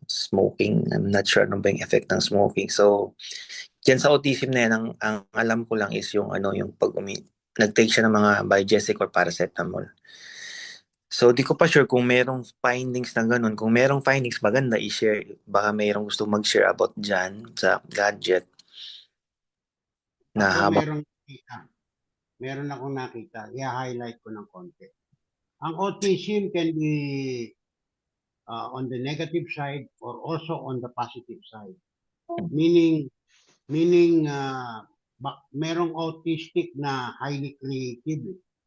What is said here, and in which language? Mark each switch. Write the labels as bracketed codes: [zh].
[en] Smoking, I'm not sure [tl] ano ba yung [en] effect ng smoking. [tl] So, dyan sa autism na yan, ang alam ko lang is yung yung pag nag-take siya ng mga Biogesic or paracetamol. So, di ko pa sure kung merong findings na ganun. Kung merong findings, maganda i-share. Baka merong gusto mag-share about dyan sa gadget na Ako habang... meron akong nakita, i-highlight ko ng konti. [en] Ang autism can be on the negative side or also on the positive side. [tl] Meaning merong autistic na highly creative.